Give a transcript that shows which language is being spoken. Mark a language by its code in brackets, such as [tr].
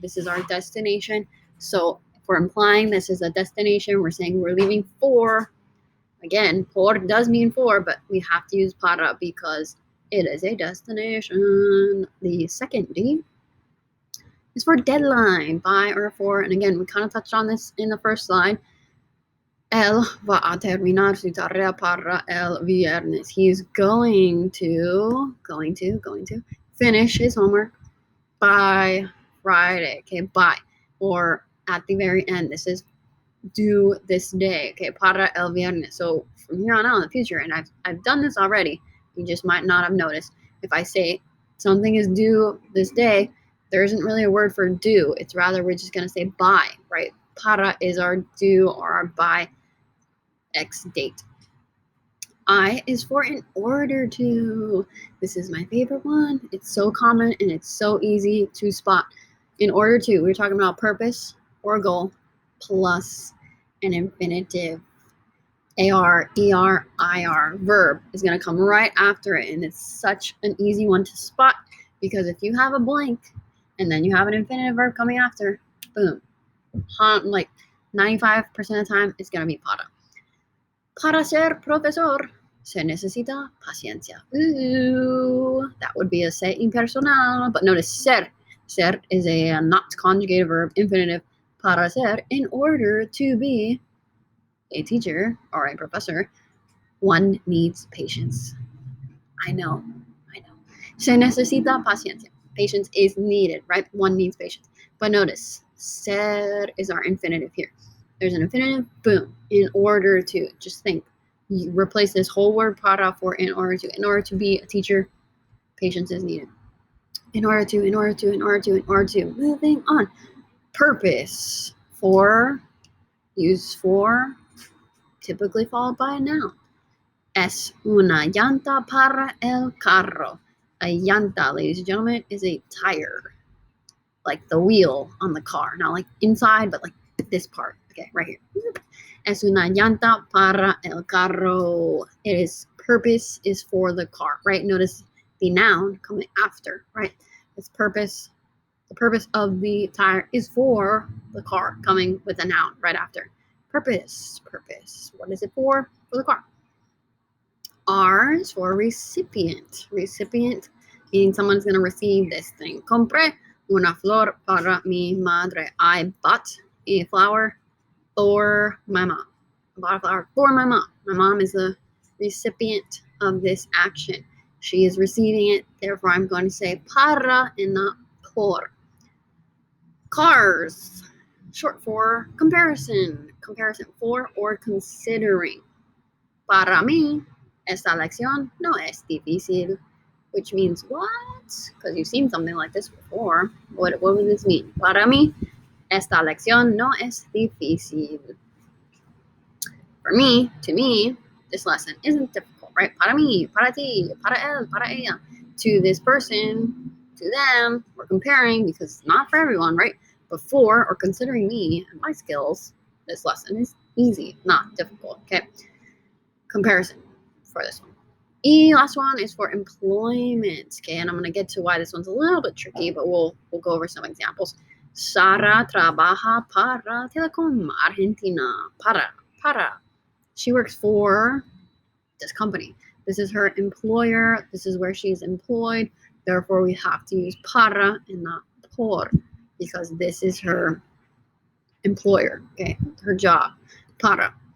[en] This is our destination. So if we're implying this is a destination, we're saying we're leaving for. Again, por does mean for, but we have to use para because it is a destination. The second D is for deadline, by or for. And again, we kind of touched on this in the first slide. [es] Él va a terminar su tarea para el viernes. [en] He's going to finish his homework by Friday. Okay, by, or at the very end. This is due this day. Okay, [es] para el viernes. [en] So from here on out in the future, and I've done this already, you just might not have noticed. If I say something is due this day, there isn't really a word for due. It's rather we're just going to say by, right? Para is our due or our by X date. I is for in order to. This is my favorite one. It's so common and it's so easy to spot. In order to, we're talking about purpose or goal. plus an infinitive. AR, ER, IR verb is going to come right after it. And it's such an easy one to spot because if you have a blank and then you have an infinitive verb coming after, boom. Like 95% of the time, it's going to be para. [es] Para ser profesor, se necesita paciencia. [en] Ooh, that would be a se impersonal. But notice ser. Ser is a not conjugated verb, infinitive. [es] Para ser, [en] in order to be a teacher or a professor, one needs patience. I know. [es] Se necesita paciencia. [en] Patience is needed, right? One needs patience. But notice, ser is our infinitive here. There's an infinitive, boom, in order to. Just think. You replace this whole word para for in order to. In order to be a teacher, patience is needed. In order to. Moving on. Purpose. For. Use for. Typically followed by a noun. [es] Es una llanta para el carro. [en] A llanta, ladies and gentlemen, is a tire. Like the wheel on the car. Not like inside, but like this part. Okay, right here. [es] Es una llanta para el carro. [en] Purpose is for the car, right? Notice the noun coming after, right? Its purpose. The purpose of the tire is for the car, coming with a noun right after. Purpose. What is it for? For the car. R is for recipient. Recipient meaning someone's going to receive this thing. [es] Compré una flor para mi madre. [en] I bought a flower for my mom. I bought a flower for my mom. My mom is the recipient of this action. She is receiving it. Therefore, I'm going to say para and not por. Cars. Short for comparison. Comparison for or considering. [es] Para mí, esta lección no es difícil. [en] Which means what? Because you've seen something like this before. What would this mean? [es] Para mí, esta lección no es difícil. [en] For me, to me, this lesson isn't difficult, right? [es] Para mí, para ti, para él, para ella. [en] To this person, to them, we're comparing because it's not for everyone, right? Before or considering me and my skills, this lesson is easy, not difficult, okay? Comparison for this one. Y last one is for employment, okay? And I'm going to get to why this one's a little bit tricky, but we'll go over some examples. [es] Sara trabaja para Telecom Argentina. Para. [en] She works for this company. This is her employer. This is where she's employed. Therefore, we have to use para and not por because this is her employer, okay? Her job. Para.